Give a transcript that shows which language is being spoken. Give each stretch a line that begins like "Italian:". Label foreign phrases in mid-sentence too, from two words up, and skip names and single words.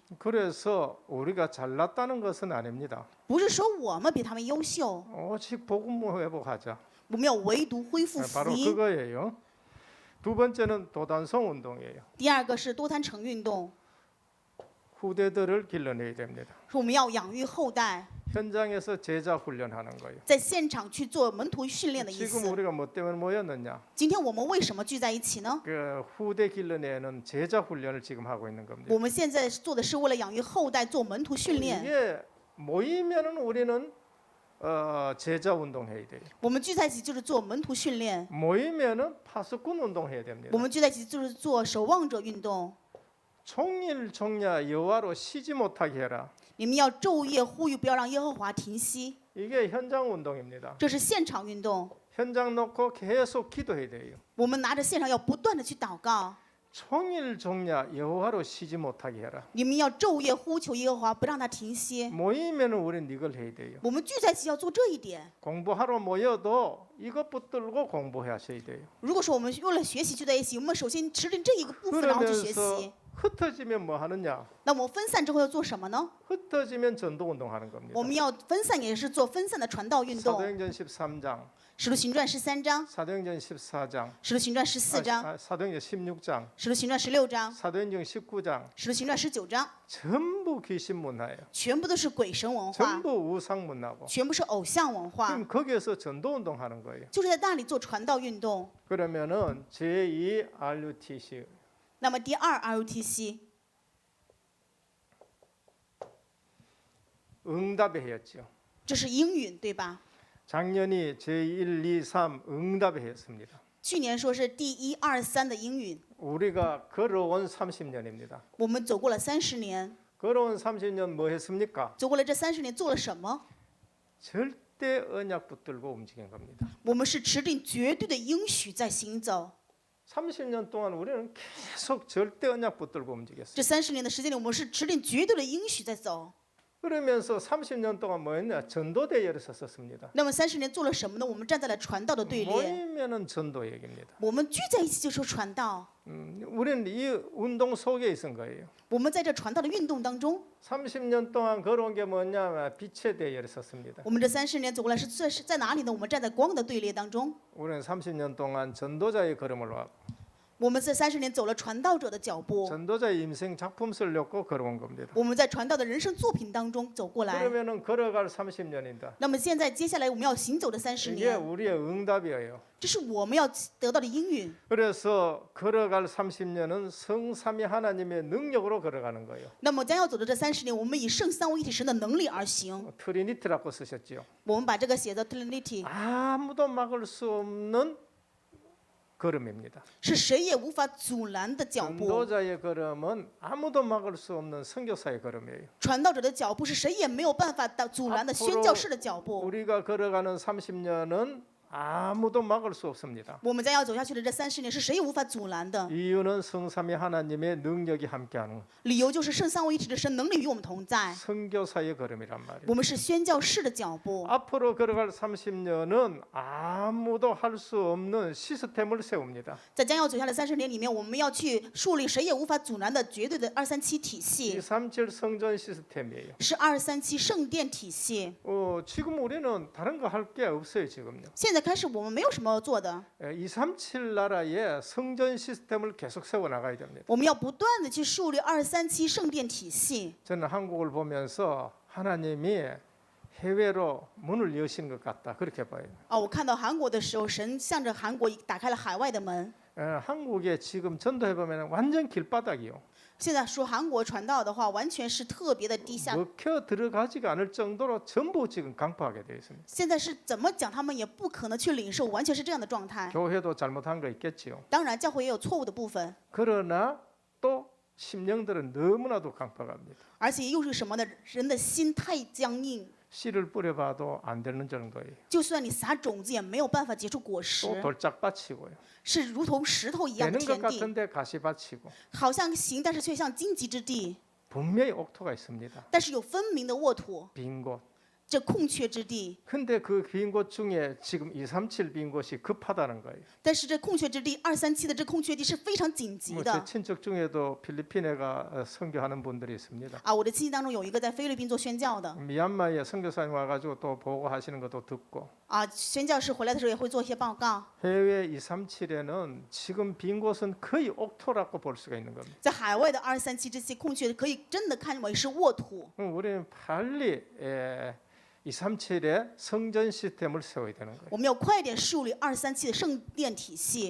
Korean: 그래서 우리가 잘났다는 것은 아닙니다.
Chinese: 不是说我们比他们优秀，
Korean: 오직 복음 회복하자.
Chinese: 我们要唯独恢复
Korean: 바로
Chinese: 福音。
Korean: 그거예요. 두 번째는 도단성 운동이에요.
Chinese: 第二个是多摊城运动，
Korean: 후대들을 길러내야 됩니다.
Chinese: 说我们要养育后代，
Korean: 현장에서 제자 훈련하는 거예요.
Chinese: 在现场去做门徒训练的意
Korean: 지금
Chinese: 思。
Korean: 우리가 뭐 때문에 모였느냐?
Chinese: 今天我们为什么聚在一起呢？
Korean: 그 후대 길러내는 제자 훈련을 지금 하고 있는 겁니다.
Chinese: 我们现在做的是为了养育后代，做门徒训练。
Korean: 이게 모이면은 우리는 제자 운동해야 돼요.
Chinese: 我们聚在一起就是做门徒训练，
Korean: 모이면은 파수꾼 운동해야 됩니다.
Chinese: 我们聚在一起就是做守望者运动。
Korean: 종일 종야 여호와로 쉬지 못하게 해라.
Chinese: 你们要昼夜呼吁，不要让耶和华停息。
Korean: 이게 현장 운동입니다.
Chinese: 这是现场运动，
Korean: 현장 놓고 계속 기도해야 돼요.
Chinese: 我们拿着现场要不断的去祷告。
Korean: 종일 종야 여호와로 쉬지 못하게 해라.
Chinese: 你们要昼夜呼求耶和华，不让他停歇。
Korean: 모이면은 우리는 이걸 해야 돼요.
Chinese: 我们聚在一起要做这一点。
Korean: 공부하러 모여도 이것 붙들고 공부하셔야 돼요.
Chinese: 如果说我们为了学习聚在一起，我们首先持定这一个部分，然后去学
Korean: 그러면서
Chinese: 习。
Korean: 흩어지면 뭐 하느냐?
Chinese: 那我们分散之后要做什么呢？
Korean: 흩어지면 전도 운동하는 겁니다.
Chinese: 我们要分散，也是做分散的传道运动。
Korean: 사도행전 13장,
Chinese: 使徒行传13章，
Korean: 사도행전 14장,
Chinese: 使徒行传14章，
Korean: 사도행전 16장,
Chinese: 使徒行传16章，
Korean: 사도행전 19장
Chinese: 使徒行传19章，
Korean: 전부 귀신 문화예요.
Chinese: 全部都是鬼神文化，
Korean: 전부 우상 문화고.
Chinese: 全部是偶像文化，
Korean: 그럼 거기에서 전도 운동하는 거예요.
Chinese: 就是在那里做传道运动。
Korean: 그러면은 제2 RUTC
Chinese: 那么第二 RUTC
Korean: 응답의 해였죠.
Chinese: 这是应允，对吧？
Korean: 작년이 제1, 2, 3 응답의 해였습니다.
Chinese: 去年说是第1、2、3的应允，
Korean: 우리가 걸어온 30년입니다.
Chinese: 我们走过了30年，
Korean: 걸어온 30년 뭐 했습니까?
Chinese: 走过了这30年做了什么？
Korean: 절대 언약 붙들고 움직인 겁니다.
Chinese: 我们是持定绝对的应许在行走。
Korean: 30년 동안 우리는 계속 절대 언약 붙들고 움직였어요.
Chinese: 这30年的时间里，我们是持定绝对的应许在走。
Korean: 그러면서 30년 동안 뭐 했냐? 전도 대회를 섰었습니다.
Chinese: 那么30年做了什么呢？我们站在了传道的队列，
Korean: 모이면은 전도 얘기입니다.
Chinese: 我们聚在一起就说传道。
Korean: 우리는 이 운동 속에 있은 거예요.
Chinese: 我们在这传道的运动当中，
Korean: 30년 동안 걸어온 게 뭐냐? 빛의 대회를 섰습니다.
Chinese: 我们这30年走过来是在哪里呢？我们站在光的队列当中。
Korean: 우리는 30년 동안 전도자의 걸음을 와
Chinese: 我们这30年走了传道者的脚步，
Korean: 전도자의 인생 작품 쓰려고 걸어온 겁니다.
Chinese: 我们在传道的人生作品当中走过来。
Korean: 그러면은 걸어갈 30년이다.
Chinese: 那么现在接下来我们要行走的30
Korean: 이게
Chinese: 年，
Korean: 우리의 응답이에요.
Chinese: 这是我们要得到的应允。
Korean: 그래서 걸어갈 30년은 성삼위 하나님의 능력으로 걸어가는 거예요.
Chinese: 那么将要走的这30年，我们以圣三位一体神的能力而行。
Korean: 트리니티라고 쓰셨죠.
Chinese: 我们把这个写作 Trinity，
Korean: 아무도 막을 수 없는 걸음입니다.
Chinese: 是谁也无法阻拦的脚步。
Korean: 전도자의 걸음은 아무도 막을 수 없는 선교사의 걸음이에요.
Chinese: 传道者的脚步是谁也没有办法阻拦的宣教士的脚步。
Korean: 우리가 걸어가는 30년은 아무도 막을 수 없습니다.
Chinese: 我们将要走下去的这30年是谁也无法阻拦的。
Korean: 이유는 성삼위 하나님의 능력이 함께하는
Chinese: 理由就是圣三位一体的神能力与我们同在，
Korean: 선교사의 걸음이란 말이에요.
Chinese: 我们是宣教士的脚步。
Korean: 앞으로 걸어갈 30년은 아무도 할 수 없는 시스템을 세웁니다.
Chinese: 在将要走下来30年里面，我们要去树立谁也无法阻拦的绝对的237体系，
Korean: 237 성전 시스템이에요.
Chinese: 是237圣殿体系。
Korean: 지금 우리는 다른 거 할 게 없어요 지금요.
Chinese: 现在开始我们没有什么要做的，
Korean: 237 나라의 성전 시스템을 계속 세워 나가야 됩니다.
Chinese: 我们要不断的去树立237圣殿体系。
Korean: 저는 한국을 보면서 하나님이 해외로 문을 여신 것 같다 그렇게 봐요.
Chinese: 我看到韩国的时候，神向着韩国打开了海外的门。
Korean: 한국에 지금 전도해 보면 완전 길바닥이요.
Chinese: 现在说韩国传道的话，完全是特别的低下。
Korean: 먹혀 들어가지가 않을 정도로 전부 지금 강파하게 되어 있습니다.
Chinese: 现在是怎么讲，他们也不可能去领受，完全是这样的状态。
Korean: 교회도 잘못한 거 있겠지요.
Chinese: 当然，教会也有错误的部分，
Korean: 그러나 또 심령들은 너무나도 강팍합니다.
Chinese: 而且又是什么呢？人的心太僵硬，
Korean: 씨를 뿌려봐도 안 되는 정도예요.
Chinese: 就算你撒种子，也没有办法结出果实，
Korean: 또 돌짝밭이고요.
Chinese: 是如同石头一样的
Korean: 되는 것
Chinese: 田地，
Korean: 같은데 가시밭이고
Chinese: 好像行，但是却像荆棘之地，
Korean: 분명히 옥토가 있습니다.
Chinese: 但是有分明的沃土，
Korean: 빈 곳.
Chinese: 这空缺之地。
Korean: 근데 그 빈 곳 중에 지금 237 빈 곳이 급하다는 거예요.
Chinese: 但是这空缺之地237的这空缺地是非常紧急
Korean: 제
Chinese: 的
Korean: 친척 중에도 필리핀에가 선교하는 분들이 있습니다.
Chinese: 啊！我的亲戚当中有一个在菲律宾做宣教的
Korean: 미얀마에 선교사님 와가지고 또 보고하시는 것도 듣고
Chinese: 啊，宣教士回来的时候也会做一些报告。
Korean: 해외 237에는 지금 빈 곳은 거의 옥토라고 볼 수가 있는 겁니다.
Chinese: 在海外的237这些空缺可以真的看为是沃土，
Korean: 우리는 빨리 237의 성전 시스템을 세워야 되는 거예요.
Chinese: 我们要快点树立237的圣殿体系。